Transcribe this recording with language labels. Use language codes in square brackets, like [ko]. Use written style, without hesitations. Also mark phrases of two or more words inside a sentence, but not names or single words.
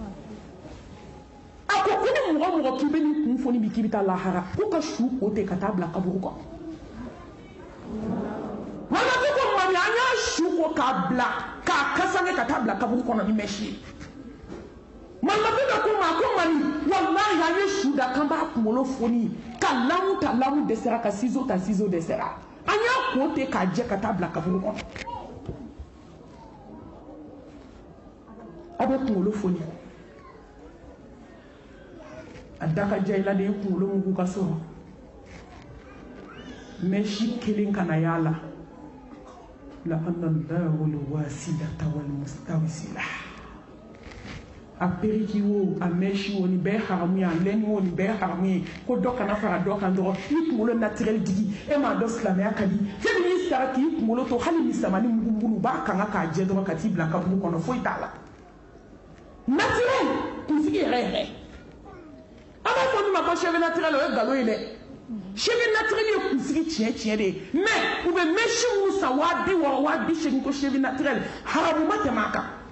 [bm] a ko ko ni mɔgɔ mɔgɔ k'i bɛ nin kun foni bi k'i bɛ taa lahara ko ka su o ten ka taa bila kaburu kɔnɔ wala ko ko mami an y'a su ko k'a bila k'a kasange ka taa bila kaburu kɔnɔ ni mɛsi ye malimatu dɔ ko ma ko mami walahi an ye su da k'an b'a kunkolo foni ka lamu ta lamu dɛsɛra ka ciseau ta ciseau dɛsɛra an y'a ko ten k'a jɛ ka taa bila kaburu kɔnɔ a bɛ kunkolo foni a da ka ja i la de ye kunkolo mugu ka sɔrɔ mɛsi kelen kana y'a la la [ar] anna Allahu al-wasilata wal-mustawisila [bm] a periki wo a mɛsi wo nin bɛɛ haramu ye a lɛni wo nin bɛɛ haramu ye ko dɔ kana fara dɔ kan dɔrɔn i kunkolo naturel digi e m'a dɔn silamɛya ka di fɛn min y'i sara k'i kunkolo to hali misamani mugu-mugu u b'a kanga k'a jɛ dɔrɔn ka t'i bila kaburu kɔnɔ foyi t'a la naturel kunsigi yɛrɛ yɛrɛ a b'a fɔ min ma ko [fr] cheveux naturel [bm] o ye nkalon ye dɛ [fr] cheveux naturel [bm] ye kunsigi tiɲɛ tiɲɛ de ye mais u bɛ mɛsi minnu san 60 60 ko [fr] cheveux naturel [bm] haramu ma tɛmɛ a kan